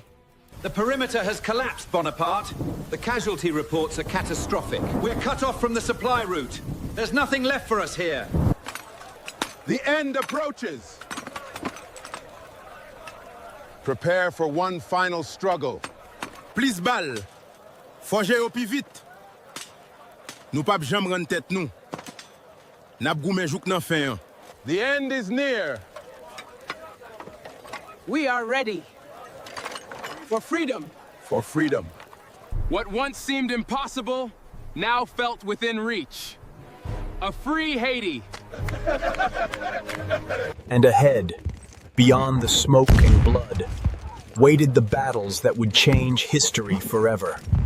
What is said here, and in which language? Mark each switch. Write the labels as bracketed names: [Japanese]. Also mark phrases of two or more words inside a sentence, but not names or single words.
[English] The perimeter has collapsed, Bonaparte. The casualty reports are catastrophic. We're cut off from the supply route. There's nothing left for us here. The end approaches. Prepare for one final struggle. [Haitian Creole] Plis bal. Fonger au pi vite. Nou pap jam ran tèt nou. Nap goumen jouk nan fin an. [English] The end is near. We are ready. For freedom. For freedom. What once seemed impossible, now felt within reach. A free Haiti. And ahead, beyond the smoke and blood, waited the battles that would change history forever.